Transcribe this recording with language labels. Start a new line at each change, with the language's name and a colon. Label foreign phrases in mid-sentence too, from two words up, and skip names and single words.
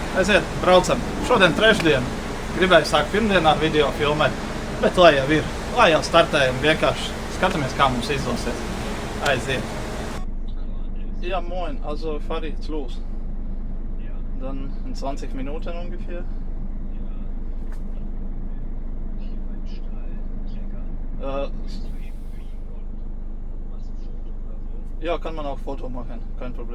Latvian: Aiziet, braucam. Šodien trešdien. Gribēju sākt pirmdienā ar video filmēt, bet lai jau ir, lai jau startējam, vienkārši skatāmies, kā mums izdosies. Aiziet.
German: Ja, moin, also fahre ich jetzt los. Dann in 20 Minuten ungefähr. Ja, kann man auch Foto machen, kein Problem.